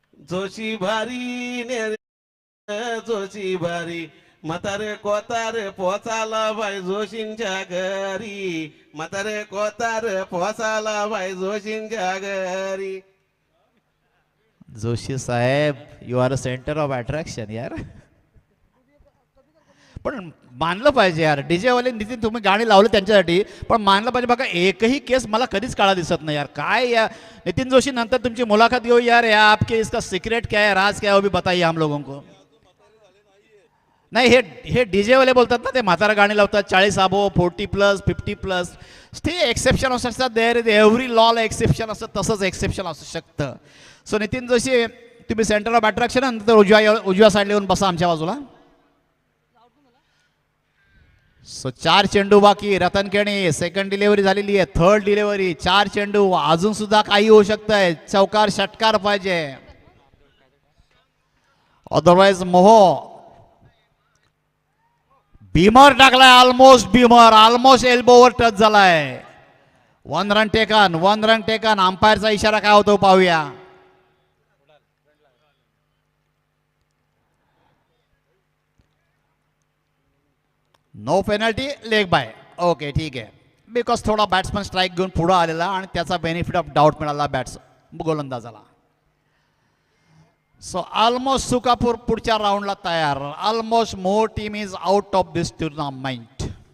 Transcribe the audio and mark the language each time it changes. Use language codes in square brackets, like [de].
[mr] जोशी भारी नेरे जोशी भारी म्हातारे कोतारे पोचाला बाई जोशींच्या घरी म्हातारे कोतारे पोचाला बाई जोशींच्या घरी. [en] जोशी साहेब you are a centre of attraction यार. [mr] पण मानलं पाहिजे यार, डीजे वाले नितीन तुम्ही गाणी लावले त्यांच्यासाठी, पण मानलं पाहिजे बघा एकही केस मला कधीच काळा दिसत नाही यार. काय या नितीन जोशी नंतर तुमची मुलाखत घेऊ यार, या [hi] आपके इसका सिक्रेट क्या है, राज क्या है, वो भी बताइए हम लोगों को. [mr] नाही हे डीजे वाले बोलतात ना, ते म्हातारा गाणी लावतात 40 अबो 40+, 50+. ते एक्सेप्शन असू शकतात, देअर इज एव्हरी लॉला एक्सेप्शन असतं, तसंच एक्सेप्शन असू शकतं. सो नितीन जोशी तुम्ही सेंटर ऑफ अट्रॅक्शन, नंतर उजव्या साईडला येऊन बसा आमच्या बाजूला. सो 4 चेंडू बाकी. रतन केणी सेकंड डिलिव्हरी झालेली आहे, थर्ड डिलिव्हरी, 4 चेंडू, अजून सुद्धा काही होऊ शकतंय. चौकार षटकार पाहिजे, अदरवाइज मोहो. भीमर टाकलाय, ऑलमोस्ट एल्बोवर टच झालाय. 1 रन टेकन. अंपायरचा इशारा काय होतो पाहूया. [en] No penalty, leg bye. [mr] Okay ठीक आहे, बिकॉज थोडा बॅट्समन स्ट्राईक घेऊन पुढे आलेला आणि त्याचा बेनिफिट ऑफ डाऊट मिळाला गोलंदाजाला. सो ऑलमोस्ट सुकापूर पुढच्या राऊंडला तयार. [en] Almost more team is out of this tournament.